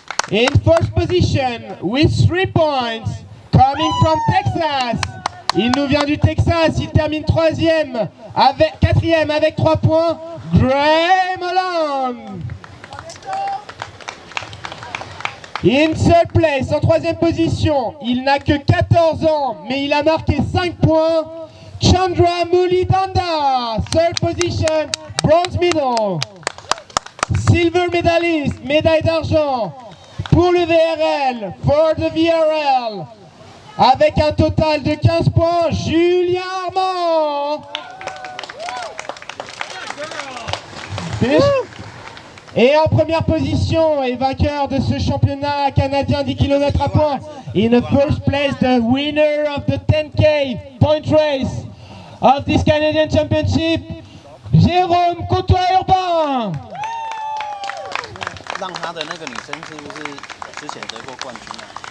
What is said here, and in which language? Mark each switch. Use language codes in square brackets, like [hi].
[en] In 1st position with 3 points. Coming from Texas. [fr] Il nous vient du Texas. Il termine 4e avec 3 points. Graham Holland. [en] In 3rd place, [fr] en 3e position, il n'a que 14 ans, mais il a marqué 5 points. [en] Chandra Mulidanda, 3rd position, bronze medal. Silver medalist, [fr] médaille d'argent pour le VRL, [en] for the VRL. [fr] Avec un total de 15 points, Julien Armand. Finish. Et en première position et vainqueur de ce championnat canadien 10 km à points. [en] In the first place, the winner of the 10K point race of this Canadian Championship, Jérôme Côtois-Urbain. [zh] 让他的那个女生是不是之前得过冠军啊？